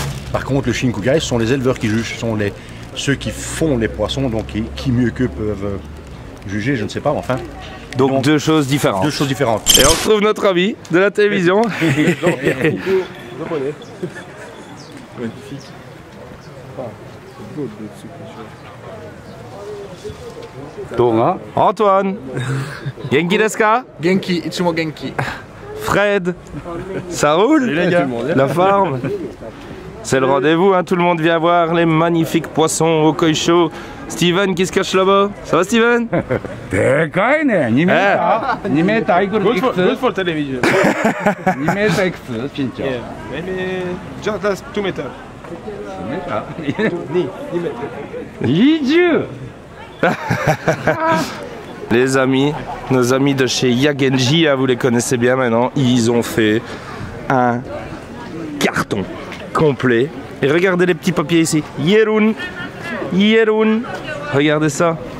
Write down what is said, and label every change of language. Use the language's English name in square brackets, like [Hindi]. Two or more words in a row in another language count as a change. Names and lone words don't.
[French] Par contre, le Shinkukai, ce sont les éleveurs qui jugent, ce sont ceux qui font les poissons, donc qui mieux qu'eux peuvent juger, je ne sais pas, enfin. Donc 2 choses différentes. 2 choses différentes. Et on retrouve notre ami de la télévision. Magnifique. Antoine. [Japanese] 元気ですか? 元気、いつも元気. [French] Fred, ça roule? La forme? C'est le rendez-vous, hein, tout le monde vient voir les magnifiques poissons au Koisho. Steven qui se cache là-bas. Ça va Steven? [Japanese] でかいね。2メーター。2メーターいくらいくつ [English] Good for television. [Japanese] 2 メーターいくつ身長 [English] Yeah, maybe just that's 2 meters. [Japanese] 2メーター 20. [French] Les amis, nos amis de chez Yagenji, hein, vous les connaissez bien maintenant, ils ont fait un carton complet. Et regardez les petits papiers ici. Yerun, Jeroen. Regardez ça.